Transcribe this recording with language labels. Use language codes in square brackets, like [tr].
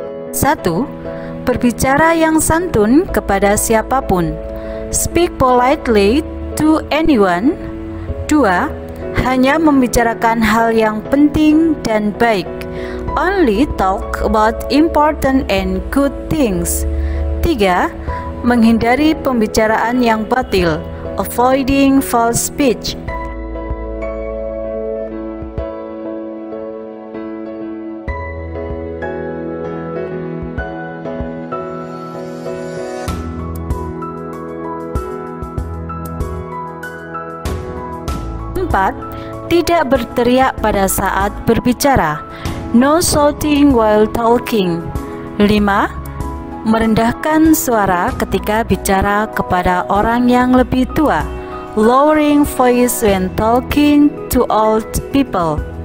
[id] Satu, berbicara yang santun kepada siapapun. [en] Speak politely to anyone. [id] 2. Hanya membicarakan hal yang penting dan baik. [en] Only talk about important and good things. 3. [id] Menghindari pembicaraan yang batil. [en] Avoiding false speech. [id] Empat, tidak berteriak pada saat berbicara. [en] No shouting while talking. [id] 5. Merendahkan suara ketika bicara kepada orang yang lebih tua. [en] Lowering voice when talking to old people.